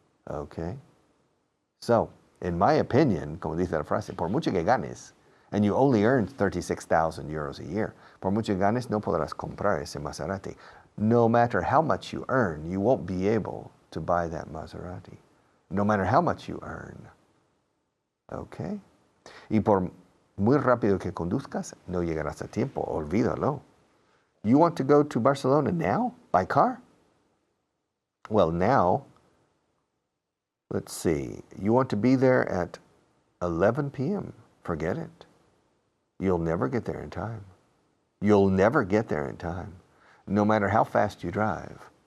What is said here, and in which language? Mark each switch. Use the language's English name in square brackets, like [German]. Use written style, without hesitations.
[English] Okay? So, in my opinion, [Spanish] como dice la frase, por mucho que ganes, [English] and you only earn 36,000 euros a year, [Spanish] por mucho que ganes no podrás comprar ese Maserati. [English] No matter how much you earn, you won't be able to buy that Maserati. No matter how much you earn. Okay? [Spanish] Y por muy rápido que conduzcas, no llegarás a tiempo. Olvídalo. [English] You want to go to Barcelona now? By car? Well, now, let's see. You want to be there at 11 p.m. Forget it. You'll never get there in time. You'll never get there in time, no matter how fast you drive.